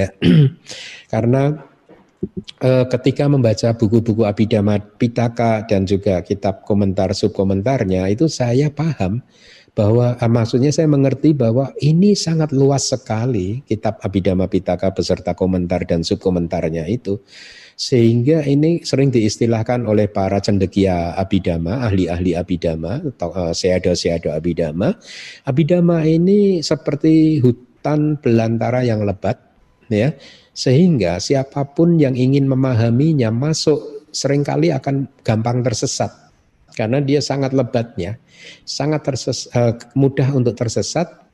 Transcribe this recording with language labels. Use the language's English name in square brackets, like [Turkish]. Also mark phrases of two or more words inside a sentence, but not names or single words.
[Indonesian] Karena ketika membaca buku-buku Abhidhamma Pitaka dan juga kitab komentar subkomentarnya, itu saya paham bahwa maksudnya saya mengerti bahwa ini sangat luas sekali kitab Abhidhamma Pitaka beserta komentar dan subkomentarnya itu. Sehingga ini sering diistilahkan oleh para cendekia Abhidhamma, ahli-ahli Abhidhamma, atau seado-seado Abhidhamma. Abhidhamma ini seperti hutan belantara yang lebat, ya, sehingga siapapun yang ingin memahaminya masuk seringkali akan gampang tersesat, karena dia sangat lebatnya, sangat mudah untuk tersesat.